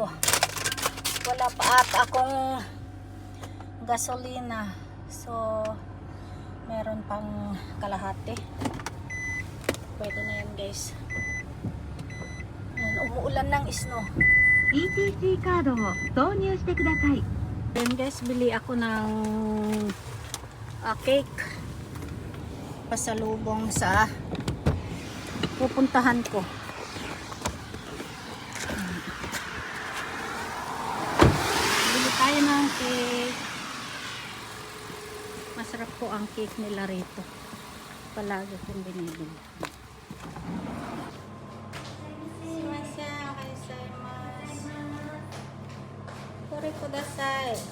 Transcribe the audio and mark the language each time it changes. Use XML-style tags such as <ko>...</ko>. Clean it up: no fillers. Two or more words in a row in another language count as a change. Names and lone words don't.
<tl>Wala pa ata akong gasolina. So, meron pang kalahati. Pwede na yan guys. Ayan, umuulan ng snow.</tl> <ja>ETC カードを導入してください。</ja> <tl>Then guys, bili ako ng cake pasalubong sa pupuntahan ko. Bili tayo ng cake. Masarap po ang cake nila rito. Palagi kong binibili.</tl> <ja>これください.</ja>